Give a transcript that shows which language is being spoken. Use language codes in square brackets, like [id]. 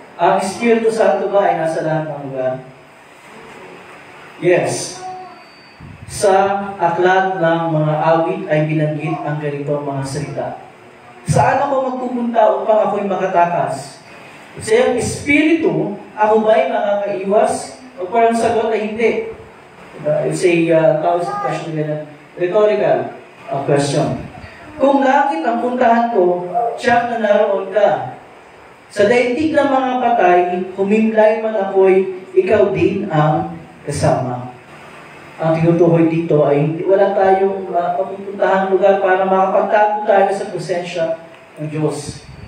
[tl] Ang Espiritu Santo ba ay nasa lahat ng lugar? Yes. Sa aklat ng mga awit ay binanggit ang ganitong mga salita. Saan ako magpupunta upang ako'y makatakas? Sa iyong Espiritu, ako ba'y makakaiwas? O parang sagot ay hindi. [en] It's a thousand question, rhetorical question. [tl] Kung langit ang puntahan ko, tiyak na naroon ka. Sa daigdig ng mga patay, humimlay man ako'y, ikaw din ang kasama. Ang tinutukoy dito ay wala tayong mapupuntahan lugar para makapagtago tayo sa presensya ng Diyos.